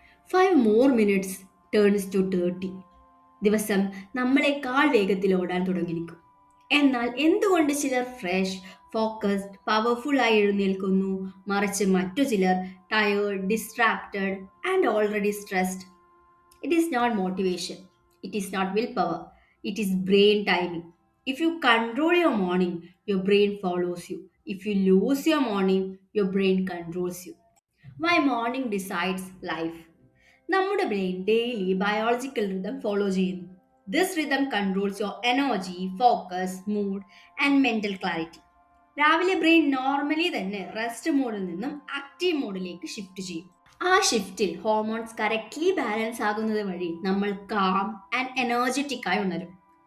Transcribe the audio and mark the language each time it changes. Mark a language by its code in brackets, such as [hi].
[en] 5 more minutes turns to 30. [ml] ദിവസം നമ്മളെക്കാൾ വേഗത്തിൽ ഓടാൻ തുടങ്ങിയിരിക്കും. എന്നാൽ എന്തുകൊണ്ട് ചിലർ ഫ്രഷ്, ഫോക്കസ്ഡ്, പവർഫുൾ ആയി എഴുന്നേൽക്കുന്നു, മറിച്ച് മറ്റു ചിലർ [en] Tired, distracted and already stressed? It is not motivation. It is not willpower. It is brain timing. If you control your morning, your brain follows you. If you lose your morning, your brain controls you. Why morning decides life? [ml] നമ്മുടെ brain daily biological rhythm follow ചെയ്യുന്നു. [en] This rhythm controls your energy, focus, mood and mental clarity. [ml] രാവിലെ brain normally തന്നെ rest മോഡിൽ നിന്നും active മോഡിലേക്ക് shift ചെയ്യും. ആ ഷിഫ്റ്റിൽ hormones correctly balance ആകുന്നത് വഴി നമ്മൾ [en] calm and energetic [ml] ആയി ഉണരും.